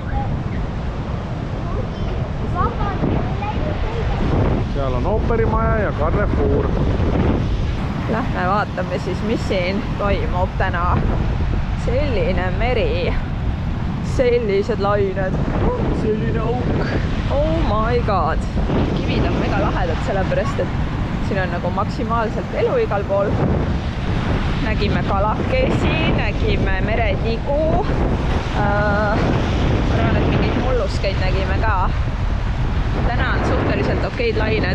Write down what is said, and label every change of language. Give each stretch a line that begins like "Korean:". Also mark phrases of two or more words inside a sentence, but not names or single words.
Estonian: Seal on ooperimaja ja Carrefour. Lähme vaatame siis, mis siin toimub täna. Selline meri. Sellised lained. Selline auk.
English: Oh my god.
Estonian: Kivid on väga lahedad, sellepärast et siin on nagu maksimaalselt elu igal pool. Nägime kalakesi, nägime meretigu. Arvan, et mingeid mulluskeid nägime ka. Täna on suhteliselt okeid lained.